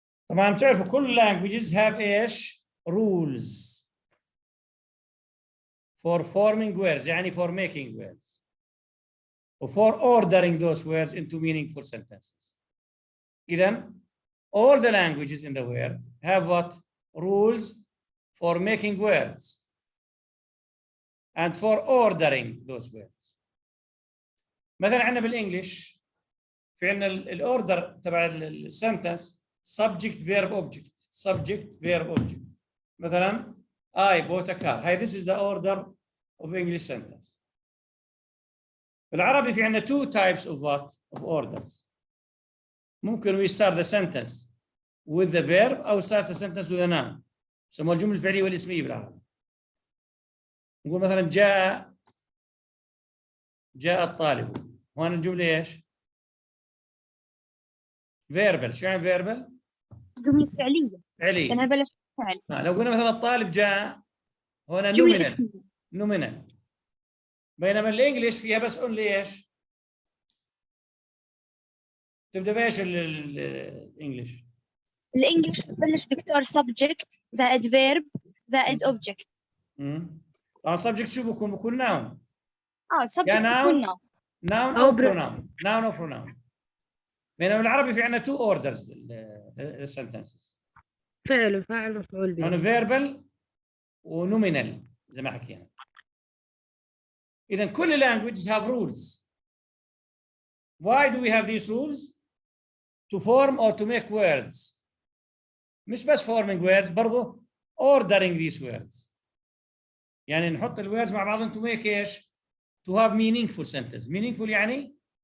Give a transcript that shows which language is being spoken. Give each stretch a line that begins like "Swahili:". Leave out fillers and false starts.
Arabic: طبعا بتعرفوا
English: كل languages have ايش؟ rules for forming words
Arabic: يعني
English: for making words or for ordering those words into meaningful sentences. إذن all the languages in the world have what? Rules for making words and for ordering those words.
Arabic: مثلا عندنا بالانجلش في عندنا الاوردر تبع السنتنس
English: subject verb object subject verb object. مثلا I bought a car. Hi, this is the order of English sentence.
Arabic: بالعربي في عندنا
English: two types of what? Of orders.
Arabic: ممكن
English: we start the sentence with the verb أو start the sentence with a noun.
Arabic: يسموها الجملة الفعلية والاسمية بالعربي. نقول مثلا جاء الطالب. وهنا الجملة ايش؟
English: verbal.
Arabic: شو يعني verbal؟ جملة فعلية. فعلية. أنا بلش فعل. لو قلنا مثلا الطالب جاء هنا جملة
English: nominal.
Arabic: اسمية.
English: nominal.
Arabic: بينما الانجليش فيها بس only ايش؟ تبدا بايش الانجليش؟ الانجليش ببلش دكتور
English: subject
Arabic: زائد
English: verb
Arabic: زائد
English: object.
Arabic: طبعا subject شو بكون؟ بكون noun.
English: subject بكون noun. noun او pronoun. noun او pronoun.
Arabic: بينما بالعربي في عندنا
English: two orders
Arabic: للsentences. فعل وفاعل ومفعول به. هنا
English: verbal
Arabic: ونومينال زي ما حكينا.
English: إذا كل languages have rules. Why do we have these rules? To form or to make words. مش بس forming words برضو ordering these words.
Arabic: يعني نحط
English: الwords
Arabic: مع بعضهم
English: to make ايش؟ To have meaningful sentence. Meaningful يعني؟